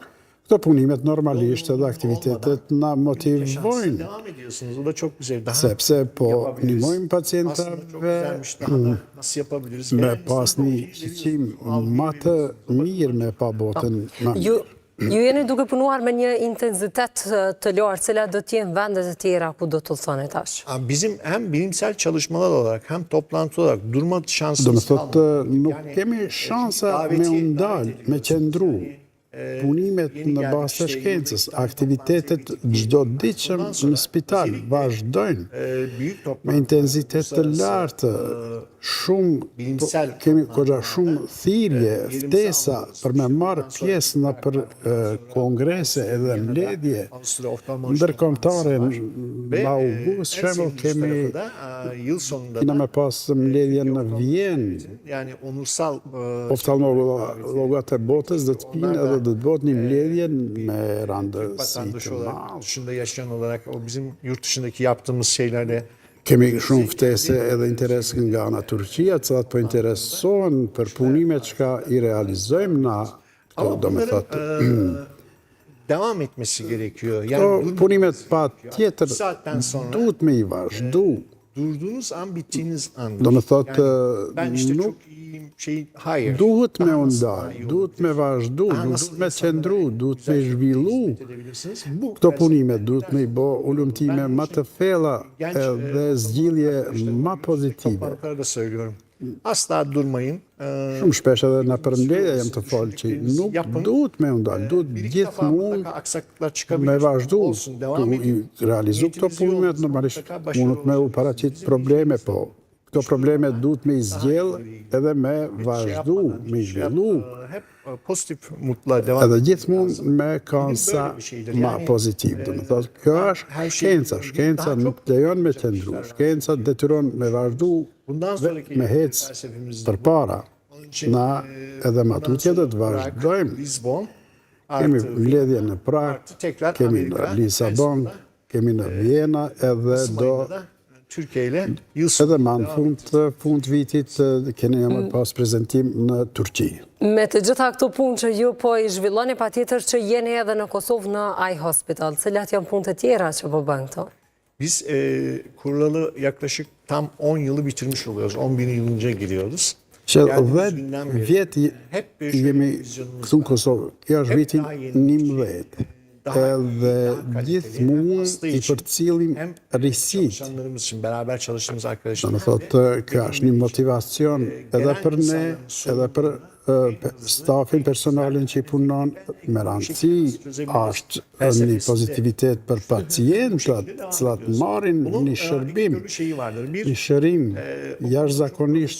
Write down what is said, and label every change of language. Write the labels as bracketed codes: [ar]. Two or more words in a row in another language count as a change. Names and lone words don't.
[sq] Këto punimet normalisht edhe aktivitetet na motivojnë, sepse po ndihmojmë pacientave me pas një shikim më të mirë me pa botën. Ju jeni duke punuar me një intensitet të lartë, cilat do t'jenë vendet e tjera ku do të thoni tash? [tr] Bizim hem bilimsel çalışmalar olarak hem toplantı olarak durma şansımız kalmadı. [sq] Do të thotë, nuk kemi shansa me undal, me qëndru. punimet në bazë të shkencës, aktivitetet çdo ditshëm në spital vazhdojnë me intensitet të lartë, kemi goxha shumë thirrje, ftesa për me marrë pjesë në për kongrese edhe mbledhje ndërkombëtare. Në august shembull kena me pas mbledhje në Vjenë. Oftalmologët e botës dhe të pinë edhe dhe të botë një mbledhje me randësi të madhe. [tr] Dışında yaşayan olarak o bizim yurt dışındaki yaptığımız şeylerle [sq] Kemi shumë ftese edhe interes nga ana Turqia, cilat po interesohen për punimet që i realizojmë na, këto do me thotë. [tr] devam etmesi gerekiyor. [sq] Këto [tr] Yani [sq] punimet pa tjetër [tr] saatten sonra [sq] duhet me i vazhdu. [tr] durduğunuz an bittiğiniz an. [sq] Do me thotë [tr] Ben işte [sq] nuk [tr] çok iyiyim hayır. [sq] duhet me [tr] Daha nasıl daha [sq] undar, [tr] iyi olur? [sq] duhet me vazhdu, duhet me qëndru, duhet me zhvillu. [tr] Edebilirsiniz. Bu [sq] Këto punime duhet me i bo ullumtime më të thella edhe zgjidhje më pozitive. [tr] toplantılarda da söylüyorum. Asla durmayın. [sq] Shumë shpesh edhe në përmbledhje jam të folë që nuk duhet me undar, duhet [tr] Bir iki defa [sq] gjithmonë [tr] mutlaka aksaklıklar çıkabilir. [sq] me vazhdu, [tr] Olsun, devam [sq] tu [tr] edin. [sq] i realizu këto punimet, normalisht mundët me u paraqit probleme, po këto probleme duhet me i zgjell edhe me vazhdu, me i zhvillu, [tr] Hep pozitif mutluğa devam [sq] edhe gjithmonë me kansa ma pozitiv. Do me thotë, kjo është shkenca, shkenca nuk lejon me qëndru, shkenca detyron me vazhdu, [tr] Bundan sonraki [sq] me hec [tr] felsefemizde [sq] për para. Na edhe ma tutje dhe të vazhdojmë. Lisbon Kemi [tr] artı [sq] mbledhje në Prag, [tr] tekrar [sq] kemi Amerika, në Lisabon, kemi në Vjena edhe do [tr] da Türkiye ile yıl [sq] edhe ma në fund vitit keni më pas prezentim në Turqi. Me të gjitha këto punë që ju po i zhvilloni, patjetër që jeni edhe në Kosovë në iHospital, cilat janë punë të tjera që po bën këto? [tr] Biz kurulalı yaklaşık tam 10 yılı bitirmiş oluyoruz. 11. yılınca giriyoruz. [sq] Që [tr] Geldiğimiz 10 günden beri [sq] vjet [tr] hep [sq] jemi këtu në Kosovë. Kjo është vitin 11. Edhe gjithmonë i përcillim risit. [tr] çalışanlarımız için, beraber çalıştığımız [sq] Do [tr] arkadaşlar. [sq] me thotë, kjo është një motivacion edhe për ne, edhe për stafin, personalin që i punon, me rëndësi është një pozitivitet për pacientat, cilat marrin një shërbim, një shërim jashtëzakonisht